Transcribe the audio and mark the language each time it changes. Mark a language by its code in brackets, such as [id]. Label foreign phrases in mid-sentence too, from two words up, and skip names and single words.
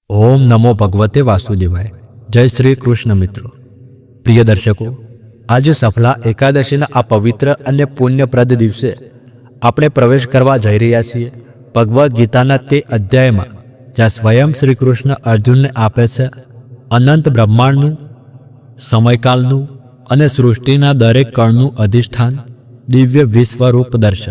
[sa] ओम नमो भगवते वासुदेवाय। [hi] जय श्री कृष्ण मित्रों। प्रिय दर्शकों, [gu] આજ સફલા એકાદશીના આ પવિત્ર અને પુણ્યપ્રદ દિવસે આપણે પ્રવેશ કરવા જઈ રહ્યા છીએ ભગવદ્ ગીતાના તે અધ્યાયમાં જ્યાં સ્વયં શ્રી કૃષ્ણ અર્જુનને આપે છે અનંત બ્રહ્માંડનું, સમયકાલનું અને સૃષ્ટિના દરેક કણનું અધિષ્ઠાન દિવ્ય વિશ્વરૂપ દર્શન।